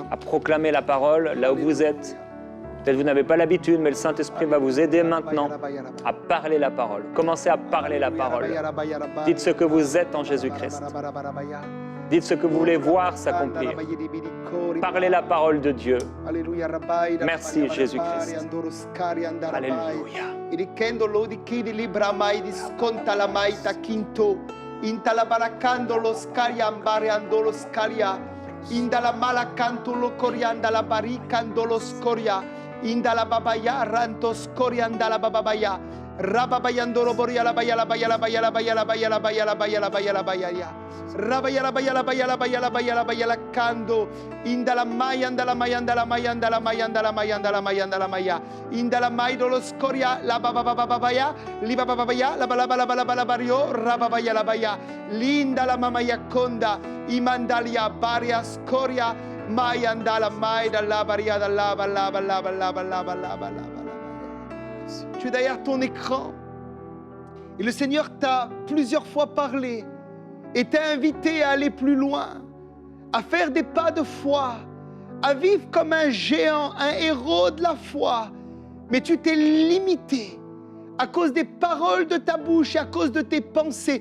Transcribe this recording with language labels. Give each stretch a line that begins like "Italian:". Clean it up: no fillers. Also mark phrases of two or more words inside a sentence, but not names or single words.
French: à proclamer la parole là où vous êtes. Peut-être que vous n'avez pas l'habitude, mais le Saint-Esprit va vous aider maintenant à parler la parole. Commencez à parler la parole. Dites ce que vous êtes en Jésus-Christ. Dites ce que vous voulez voir s'accomplir. Parlez la parole de Dieu. Merci Jésus-Christ. Alléluia. Indala malacanto lo corianda la baricando lo scoria indala babaya ranto scoria andala babaya rababayando lo boria la baya la baya la baya la baya la baya la baya la baya la baya la baya ya rabaya la baya la baya la baya la baya la baya la cando indala maya andala maya andala maya andala maya andala maya andala maya andala maya indala maido lo scoria la babaya li babaya la bala bala bala bala bario rabaya la baya linda la mamaya conda imandalia baria scoria mai andala mai dalla baria dalla balla balla balla balla balla balla. Tu es derrière ton écran et le Seigneur t'a plusieurs fois parlé et t'a invité à aller plus loin, à faire des pas de foi, à vivre comme un géant, un héros de la foi. Mais tu t'es limité à cause des paroles de ta bouche et à cause de tes pensées.